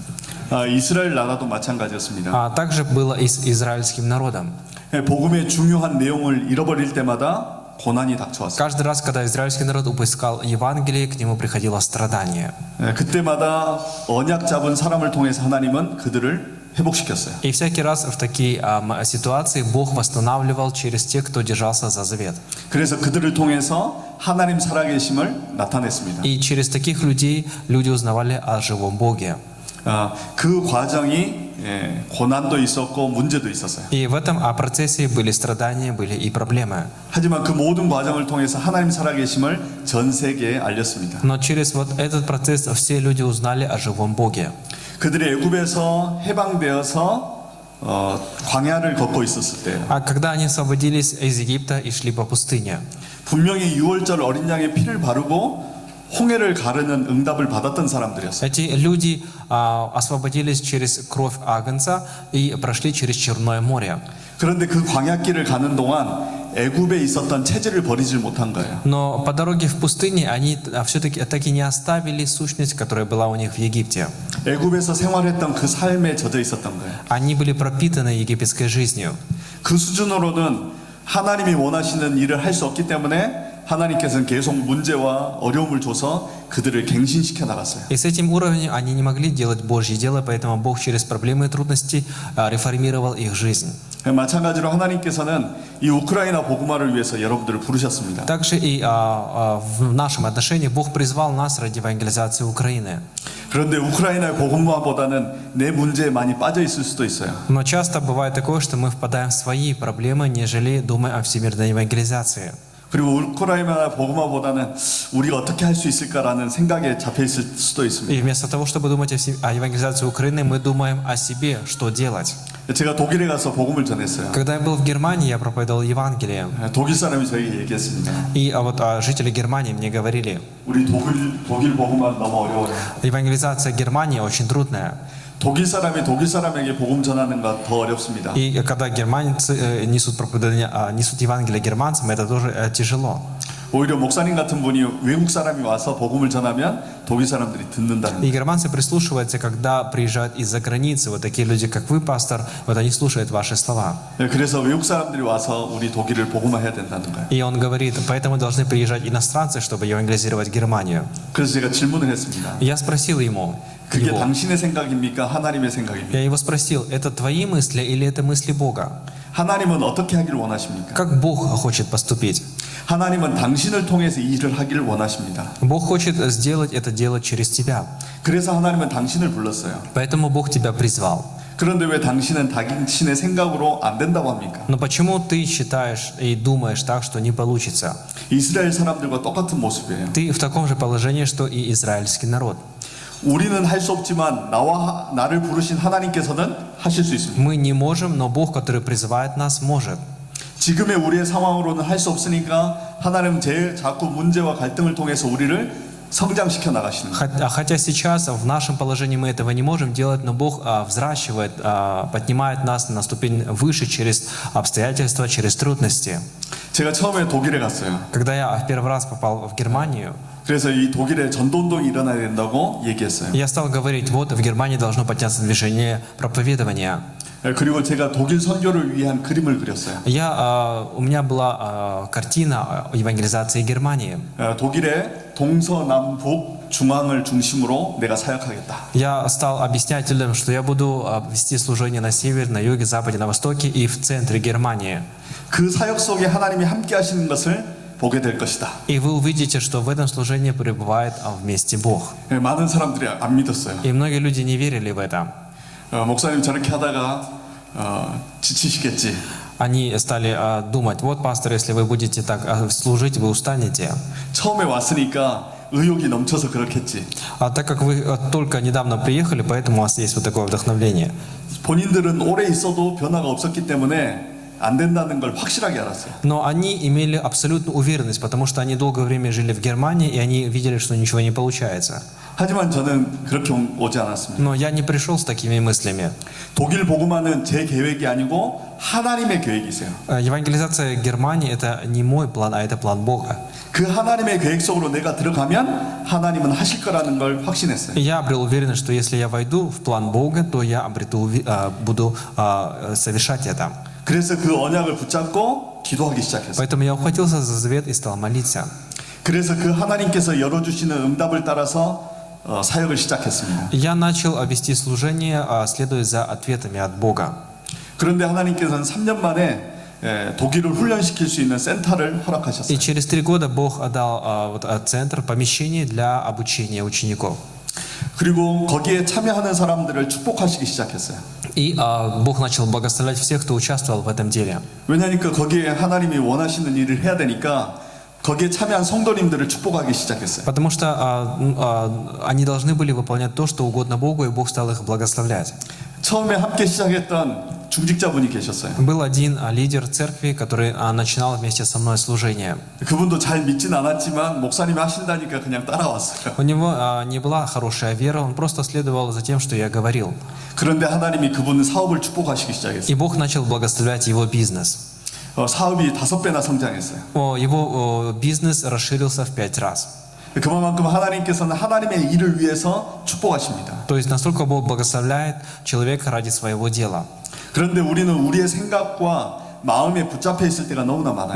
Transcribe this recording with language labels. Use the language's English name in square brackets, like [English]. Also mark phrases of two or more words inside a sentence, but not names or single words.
[Korean] 이스라엘 나라도 마찬가지였습니다. [Russian] А также было и с израильским народом. [Korean] 복음의 중요한 내용을 잃어버릴 때마다 고난이 닥쳐왔어요. [Russian] Каждый раз, когда израильский народ упускал Евангелие, к нему приходило страдание. [Korean] 그때마다 언약 잡은 사람을 통해서 하나님은 그들을 회복시켰어요. [Russian] И всякий раз в такие ситуации Бог восстанавливал через тех, кто держался за завет. [Korean] 그래서 그들을 통해서 하나님 살아계심을 나타냈습니다. [Russian] И через таких людей люди узнавали о живом Боге. [Korean] 그 과정이 고난도 있었고 문제도 있었어요. [Russian] И в этом процессе были страдания, были и проблемы. [Korean] 하지만 그 모든 과정을 통해서 하나님 살아계심을 전 세계에 알렸습니다. [Russian] Но через вот этот процесс все люди узнали о живом Боге. [Korean] 그들이 애굽에서 해방되어서 광야를 걷고 있었을 때 [Russian] А когда они освободились из Египта и шли по пустыне, [Korean] 분명히 6월절 어린 양의 피를 바르고 홍해를 가르는 응답을 받았던 사람들이었어요. [Russian] эти люди освободились через кровь Агнца и прошли через Черное море. [Korean] 그런데 그 광야길을 가는 동안 애굽에 있었던 체질을 버리질 못한 거예요. [Russian] Но по дороге в пустыне они все-таки так и не оставили сущность, которая была у них в Египте. [Korean] 애굽에서 생활했던 그 삶에 젖어 있었던 거예요. [Russian] Они были пропитаны египетской жизнью. [Korean] 그 수준으로는 하나님이 원하시는 일을 할 수 없기 때문에 하나님께서는 계속 문제와 어려움을 줘서 그들을 갱신시켜 나갔어요. [Russian] И с этим уровнем они не могли делать Божье дело, поэтому Бог через проблемы и трудности реформировал их жизнь. [Korean] 마찬가지로 하나님께서는 이 우크라이나 복음화를 위해서 여러분들을 부르셨습니다. [Russian] Также и в нашем отношении Бог призвал нас ради евангелизации Украины. [Korean] 그런데 우크라이나의 복음화보다는 내 문제에 많이 빠져 있을 수도 있어요. [Russian] Но часто бывает такое, что мы впадаем в свои проблемы, нежели думая о всемирной евангелизации. [Korean] 그리고 우크라이나 복음화보다는 우리가 어떻게 할 수 있을까라는 생각에 잡혀 있을 수도 있습니다. [Russian] И вместо того, чтобы думать о евангелизации Украины, мы думаем о себе, что делать. [Korean] 제가 독일에 가서 복음을 전했어요. [Russian] Когда я был в Германии, я проповедовал Евангелие. [Korean] 독일 사람이 저에게 얘기했습니다. [Russian] И вот жители Германии мне говорили, [Korean] 우리 독일 복음화 너무 어려워요. [Russian] евангелизация Германии очень трудная. [Korean] 독일 사람이 독일 사람에게 복음 전하는 것 더 어렵습니다. [Russian] И когда германцы несут Евангелие германцам, это тоже тяжело. [Korean] 오히려 목사님 같은 분이 외국 사람이 와서 복음을 전하면 독일 사람들이 듣는다는 [Russian] И [Korean] 거예요. [Russian] германцы прислушиваются, когда приезжают из-за границы. Вот такие люди, как вы, пастор, вот они слушают ваши слова. [Korean] 그래서 외국 사람들이 와서 우리 독일을 복음화해야 된다는 거예요. [Russian] И он говорит, поэтому должны приезжать иностранцы, чтобы евангелизировать Германию. [Korean] 그래서 제가 질문을 했습니다. [Russian] И я спросил ему, [Korean] 그게 [Russian] его, [Korean] 당신의 생각입니까? 하나님의 생각입니까? [Russian] я его спросил, это твои мысли или это мысли Бога? [Korean] 하나님은 어떻게 하기를 원하십니까? [Russian] Как Бог хочет поступить? [Korean] 하나님은 당신을 통해서 이 일을 하기를 원하십니다. [Russian] Бог хочет сделать это дело через тебя. [Korean] 그래서 하나님은 당신을 불렀어요. [Russian] Поэтому Бог тебя призвал. [Korean] 그런데 왜 당신은 당신의 생각으로 안 된다고 합니까? [Russian] Но почему ты считаешь и думаешь так, что не получится? [Korean] 이스라엘 사람들과 똑같은 모습이에요. [Russian] Ты в таком же положении, что и израильский народ. [Korean] 우리는 할 수 없지만 나를 부르신 하나님께서는 하실 수 있습니다. [Russian] Мы не можем, но Бог, который призывает нас, может. [Korean] 지금의 우리의 상황으로는 할 수 없으니까 하나님 자꾸 문제와 갈등을 통해서 우리를 성장시켜 나가시는 거예요. [Russian] Хотя сейчас в нашем положении мы этого не можем делать, но Бог взращивает, поднимает нас на ступень выше через обстоятельства, через трудности. [Korean] 제가 처음에 독일에 갔어요. [Russian] Когда я в первый раз попал в Германию, [Korean] 그래서 이 독일에 전도운동이 일어나야 된다고 얘기했어요. [Russian] я стал говорить, вот в Германии должно подняться движение проповедования. [Korean] 그리고 제가 독일 선교를 위한 그림을 그렸어요. [Russian] У меня была картина евангелизации Германии. [Korean] 독일의 동서남북 중앙을 중심으로 내가 사역하겠다. [Russian] Я стал объяснять людям, что я буду вести служение на севере, на юге, западе, на востоке и в центре Германии. [Korean] 그 사역 속에 하나님이 함께 하시는 것을 보게 될 것이다. [Russian] И вы увидите, что в этом служении пребывает вместе Бог. [Korean] 많은 사람들이 안 믿었어요. [Russian] И многие люди не верили в это. [Korean] 목사님 저렇게 하다가 지치시겠지. [Russian] Они стали думать, вот, пастор, если вы будете так служить, вы устанете. [Korean] 처음에 왔으니까 의욕이 넘쳐서 그렇겠지. [Russian] А так как вы только недавно приехали, поэтому у вас есть вот такое вдохновление. [Korean] 본인들은 오래 있어도 변화가 없었기 때문에 안 된다는 걸 확실하게 알았어요. [Russian] Но они имели абсолютную уверенность, потому что они долгое время жили в Германии, и они видели, что ничего не получается. [Korean] 하지만 저는 그렇게 오지 않았습니다. [Russian] Но я не пришел с такими мыслями. [Korean] 독일 복음화는 제 계획이 아니고 하나님의 계획이세요. [Russian] Евангелизация Германии – это не мой план, а это план Бога. [Korean] 그 하나님의 계획 속으로 내가 들어가면 하나님은 하실 거라는 걸 확신했어요. [Russian] И я обрел уверенность, что если я войду в план Бога, то я буду совершать это. [Korean] 그래서 그 언약을 붙잡고 기도하기 시작했어요. [Russian] Поэтому я ухватился за завет и стал молиться. [Korean] 그래서 그 하나님께서 열어주시는 응답을 따라서 사역을 시작했습니다. [Russian] Я начал вести служение, следуя за ответами от Бога. [Korean] 그런데 하나님께서는 3년 만에 독일을 훈련시킬 수 있는 센터를 허락하셨어요. [Russian] И через 3 года Бог отдал центр, помещение для обучения учеников. [Korean] 그리고 거기에 참여하는 사람들을 축복하시기 시작했어요. [Russian] И Бог начал благословлять всех, кто участвовал в этом деле. [Korean] 왜냐하면 거기에 하나님이 원하시는 일을 해야 되니까 거기에 참여한 성도님들을 축복하기 시작했어요. [Russian] Потому что они должны были выполнять то, что угодно Богу, и Бог стал их благословлять. [Korean] 처음에 함께 시작했던 중직자분이 계셨어요. [Russian] Был один лидер церкви, который начинал вместе со мной служение. [Korean] 그분도 잘 믿진 않았지만 목사님이 하신다니까 그냥 따라왔어요. [Russian] У него не была хорошая вера, он просто следовал за тем, что я говорил. [Korean] 그런데 하나님이 그분 사업을 축복하시기 [Russian] И [Korean] 시작했어요. [Russian] Бог начал благословлять его бизнес. [Korean] 사업이 5배나 성장했어요. [Russian] Его бизнес расширился в 5 раз. [Korean] 그만큼 하나님께서는 하나님의 일을 위해서 축복하십니다. [Russian] То есть настолько Бог благословляет человека ради своего дела. [Korean] 그런데 우리는 우리의 생각과 마음에 붙잡혀 있을 때가 너무나 많아요.